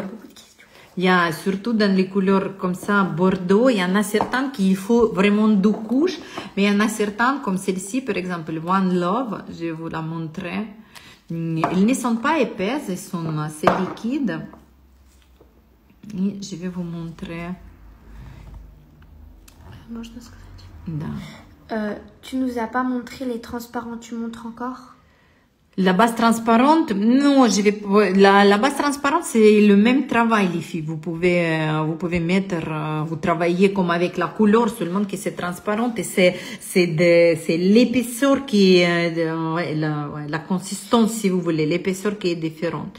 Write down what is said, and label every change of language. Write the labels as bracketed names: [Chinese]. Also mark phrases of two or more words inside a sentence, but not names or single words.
[French] Il y a surtout dans les couleurs comme ça, bordeaux, il y en a certains qu'il faut vraiment 2 couches. Mais il y en a certains, comme celle-ci, par exemple, One Love, je vais vous la montrer. Ils ne sont pas épaisses, ils sont assez liquides. Et je vais vous montrer. [Russian] Можно сказать? Да. [French] Tu nous as pas montré les transparents, tu montres encore? La base transparente, non, la base transparente, c'est le même travail, les filles. Vous pouvez mettre, vous travaillez comme avec la couleur, seulement que c'est transparente et c'est l'épaisseur qui est, la consistance, si vous voulez, l'épaisseur qui est différente.